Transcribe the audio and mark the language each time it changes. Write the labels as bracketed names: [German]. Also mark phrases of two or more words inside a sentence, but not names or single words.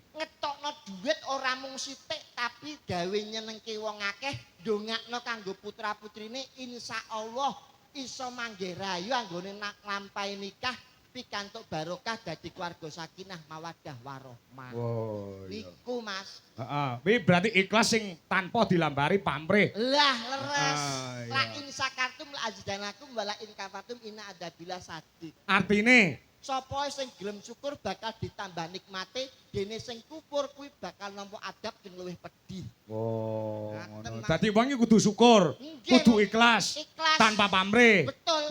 [Javanese] Ngetokno duit ora mung sithik tapi gawe nyenengke wong akeh, ndongakno kanggo putra-putrine insyaallah iso manggih rayu anggone nak nglampahi nikah pikantuk barokah dadi keluarga [Arabic] سكينة مودة ورحمة. [Javanese] Oh iya. Niku Mas. Heeh, kuwi berarti ikhlas sing tanpa dilambari pamrih. Lah leres. iya. [Arabic] لئن شكرتم لأزيدنكم ولئن كفرتم إن عذابي لشديد. [Javanese] Artine Sapa sing gelem syukur bakal ditambah nikmate, dene sing kufur kuwi bakal nampa adab sing luwih pedih. oh, Ngaten, ngono. Mas. Dadi wong iki kudu syukur, Nggih, kudu Mas. ikhlas, Ikhlas. tanpa pamrih. Betul.